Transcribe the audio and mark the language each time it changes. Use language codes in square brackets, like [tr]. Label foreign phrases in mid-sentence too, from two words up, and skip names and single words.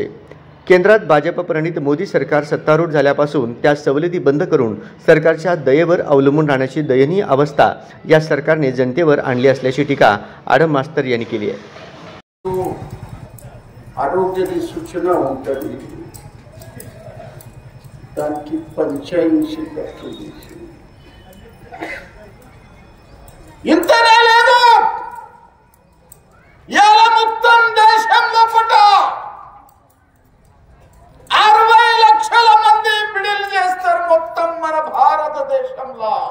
[mr] केंद्रात भाजप प्रणित मोदी सरकार सत्तारूढ झाल्यापासून त्या सवलती बंद करून सरकारच्या दयेवर अवलंबून राहण्याची दयनीय अवस्था या सरकारने जनतेवर आणली असल्याची टीका आडम मास्तर यांनी केली आहे। आरोग्याची सूचना होती [te] దానికి 85% ఇంతనే లేదు। ఇవాళ మొత్తం దేశంలో పుట్ట 60 లక్షల మంది బిడిలు చేస్తారు మొత్తం మన భారతదేశంలో।